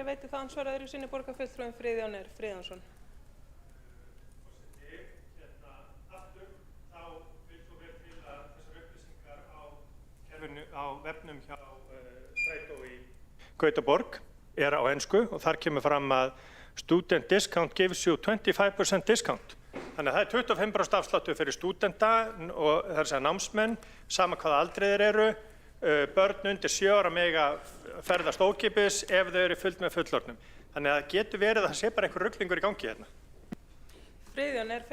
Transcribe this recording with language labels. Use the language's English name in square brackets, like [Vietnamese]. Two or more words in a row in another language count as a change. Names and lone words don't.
[Icelandic] Veiti það ansvar öðru sinni borgarfulltrúinn Friðjón R. Friðjónsson. Á vefnum hjá strætó í Gautaborg á ensku og þar kemur fram að [English] student discount gives you 25% discount. [Icelandic] Þannig að það 25% afsláttur fyrir stúdenta og það að segja námsmenn, sama hvaða aldriðir eru, börn undir 7 ára mega ferðast ókeypis ef þau eru fullt með fullorðnum. Þannig að það getur verið að það sé bara einhver ruglingur í gangi hérna. Friðjón R.